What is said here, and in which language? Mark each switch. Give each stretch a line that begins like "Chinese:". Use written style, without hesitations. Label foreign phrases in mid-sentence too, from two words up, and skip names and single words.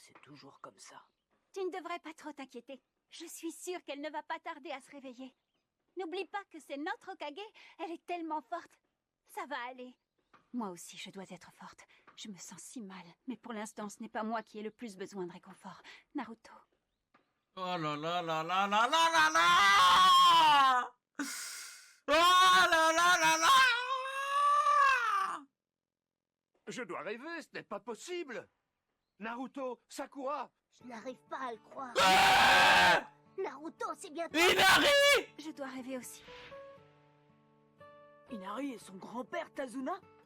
French: C'est toujours comme ça. Tu ne devrais pas trop t'inquiéter. Je suis sûre qu'elle ne va pas tarder à se réveiller. N'oublie pas que c'est notre Hokage. Elle est tellement forte. Ça va aller. Moi aussi, je dois être forte. Je me sens si mal. Mais pour l'instant, ce n'est pas moi qui ai le plus besoin de réconfort. Naruto. Oh là là là là là là là là! Oh là là là là! Je dois rêver, ce n'est pas possible. Naruto, Sakura. Je n'arrive pas à le croire. Ah! Naruto, c'est bientôt... Inari! Je dois rêver aussi. Inari et son grand-père Tazuna?